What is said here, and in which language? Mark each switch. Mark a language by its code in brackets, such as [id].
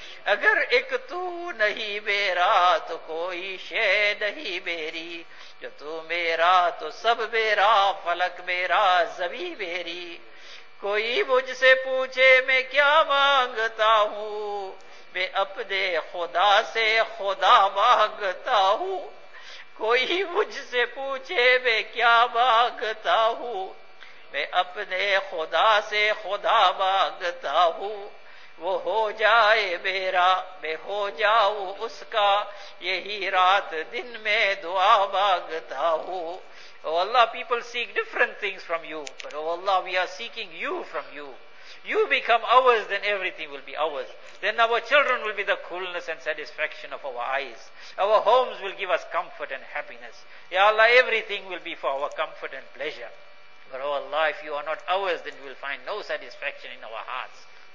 [ur] Agar ek tu nahi mera to koi shay nahi meri. Jo tu mera to sab mera, falak mera zabi meri. Koi mujhse poochhe main kya mangta hu, میں اپنے خدا سے خدا مانگتا ہوں. کوئی مجھ سے پوچھے میں کیا مانگتا ہوں, میں اپنے خدا سے خدا مانگتا ہوں. وہ ہو جائے میرا, میں ہو جاؤں اس کا, یہی رات دن میں دعا مانگتا ہوں. [en] Oh Allah, people seek different things from you, but oh Allah, we are seeking you from you. You become ours, then everything will be ours. Then our children will be the coolness and satisfaction of our eyes. Our homes will give us comfort and happiness. Ya Allah, everything will be for our comfort and pleasure. But oh Allah, if you are not ours, then you will find no satisfaction in our hearts.